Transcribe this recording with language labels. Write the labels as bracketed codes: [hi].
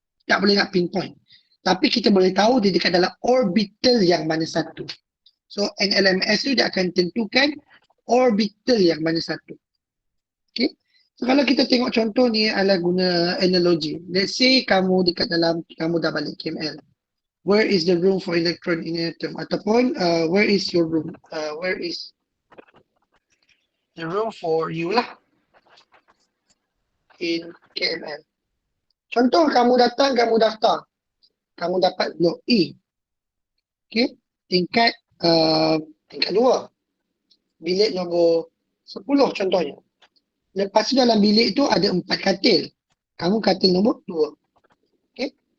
[ms] Tak boleh nak pinpoint. Tapi kita boleh tahu dia dekat dalam orbital yang mana satu. So NLMS tu dia akan tentukan orbital yang mana satu. Okay. So kalau kita tengok contoh ni adalah guna analogy. [en] Let's say [ms] kamu dekat dalam, kamu dah balik KML. [en] Where is the room for electron in an atom? [ms] Ataupun [en] where is your room? Where is the room for you lah in KML. [ms] Contoh kamu datang, kamu daftar. Kamu dapat blok E. Okay. Tingkat 2. Bilik nombor 10 contohnya. Lepas tu dalam bilik tu ada 4 katil. Kamu katil nombor 2. Okay.